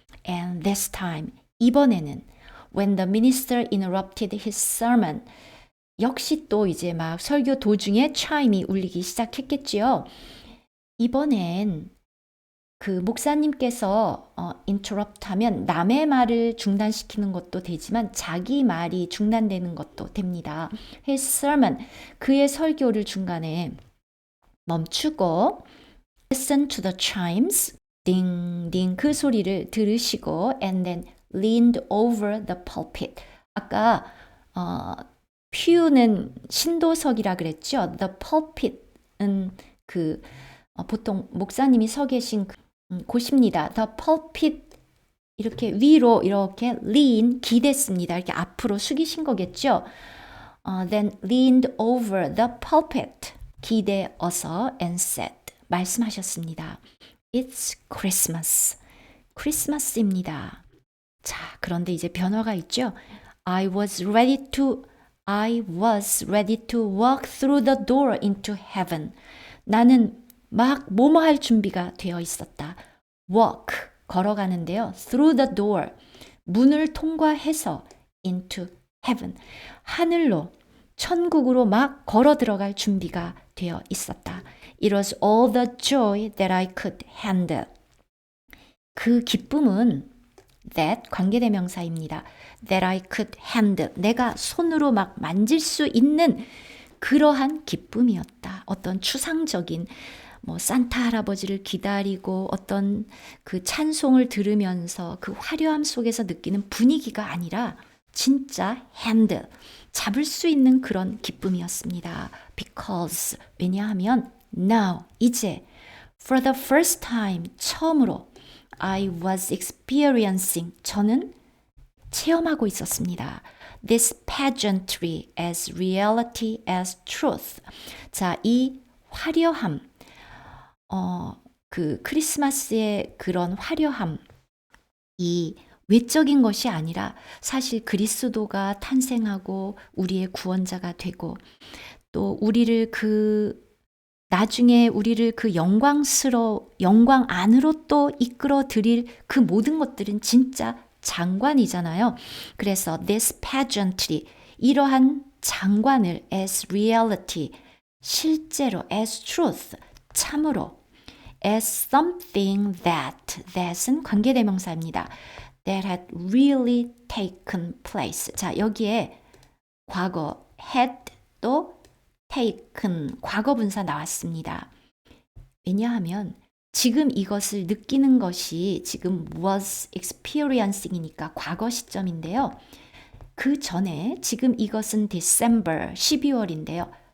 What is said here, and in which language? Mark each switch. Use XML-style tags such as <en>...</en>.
<en>And this time,</en> <ko>이번에는</ko> <en>when the minister interrupted his sermon,</en> <ko>역시 또 이제 막 설교 도중에 chime이 울리기 시작했겠지요. 이번엔 그 목사님께서 interrupt 하면 남의 말을 중단시키는 것도 되지만 자기 말이 중단되는 것도 됩니다.</ko> <en>His sermon,</en> <ko>그의 설교를 중간에 멈추고</ko> <en>listen to the chimes,</en> <ko>딩딩 그 소리를 들으시고</ko> <en>and then leaned over the pulpit.</en> <ko>아까 pew는 신도석이라 그랬죠. The pulpit은 그 보통 목사님이 서 계신 곳입니다. The pulpit 이렇게 위로 이렇게 lean 기댔습니다. 이렇게 앞으로 숙이신 거겠죠.</ko> <en>Then leaned over the pulpit</en> <ko>기대어서</ko> <en>and said</en> <ko>말씀하셨습니다.</ko> <en>It's Christmas.</en> <ko>크리스마스입니다. 자, 그런데 이제 변화가 있죠.</ko> <en>I was ready to walk through the door into heaven.</en> <ko>나는 막 뭐뭐 할 준비가 되어 있었다. walk, 걸어가는데요.</ko> <en>through the door,</en> <ko>문을 통과해서 into heaven, 하늘로, 천국으로 막 걸어 들어갈 준비가 되어 있었다.</ko> <en>It was all the joy that I could handle.</en> <ko>그 기쁨은 that 관계대명사입니다.</ko> <en>That I could handle.</en> <ko>내가 손으로 막 만질 수 있는 그러한 기쁨이었다. 어떤 추상적인 산타 할아버지를 기다리고 어떤 그 찬송을 들으면서 그 화려함 속에서 느끼는 분위기가 아니라 진짜 handle, 잡을 수 있는 그런 기쁨이었습니다.</ko> <en>Because,</en> <ko>왜냐하면</ko> <en>now, 이제 for the first time, 처음으로 I was experiencing,</en> <ko>저는 체험하고 있었습니다.</ko> <en>This pageantry as reality as truth.</en> <ko>자, 이 화려함, 그 크리스마스의 그런 화려함, 이 외적인 것이 아니라 사실 그리스도가 탄생하고 우리의 구원자가 되고 또 우리를 나중에 우리를 그 영광 안으로 또 이끌어 드릴 그 모든 것들은 진짜 장관이잖아요. 그래서 this pageantry, 이러한 장관을 as reality, 실제로 as truth, 참으로</ko> <en>as something that</en> <ko>은 관계대명사입니다.</ko> <en>that had really taken place.</en> <ko>자, 여기에 과거 had 또 taken 과거분사 나왔습니다. 왜냐하면 지금 이것을 느끼는 것이 지금 was experiencing이니까 과거 시점인데요. 그 전에 지금 이것은 December 12월인데요.</ko>